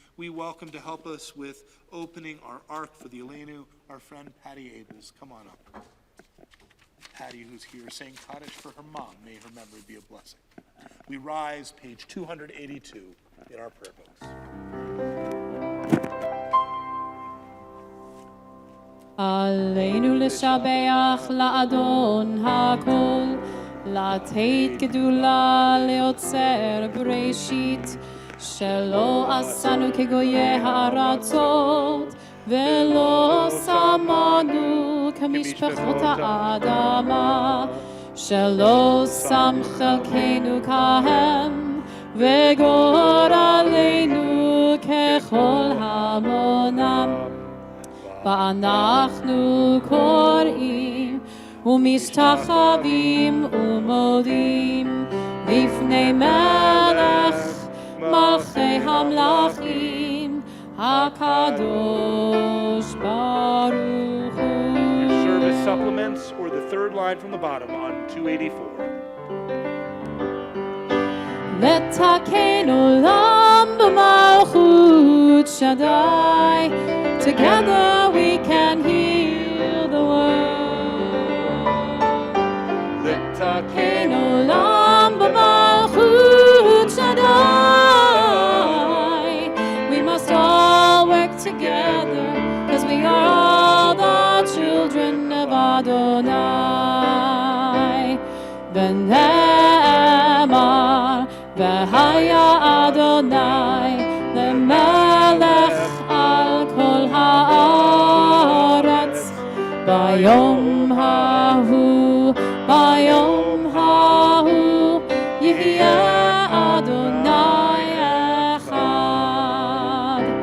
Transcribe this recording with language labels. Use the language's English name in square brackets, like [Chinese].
[English] We welcome to help us with opening our Ark for the Elenu, our friend Patty Abels. Come on up. Patty, who's here, saying Kaddish for her mom. May her memory be a blessing. We rise, page 282 in our prayer books. [Hebrew] עלינו לשבח לאדון הכל, לתת גדולה ליוצר בראשית, שלא עשנו כגויי הארצות, ולא שמנו כמשפחות האדמה, שלא שם חלקנו כהם, וגורלנו ככל המונם. ואנחנו קוראים ומשתחווים ומודים לפני מלך מלכי המלכים הקדוש ברוך הוא. [English] Service supplements or the third line from the bottom on 284. [Hebrew] לתקן עולם במלכות שדי. [English] Together we can heal the world. [Hebrew] לתקן עולם במלכות שדי. [English] We must all work together, because we are all the children of Adonai. [Hebrew] ונאמר, והיה אדוני למלך על כל הארץ. ביום ההוא, ביום ההוא, יהיה אדוני אחד.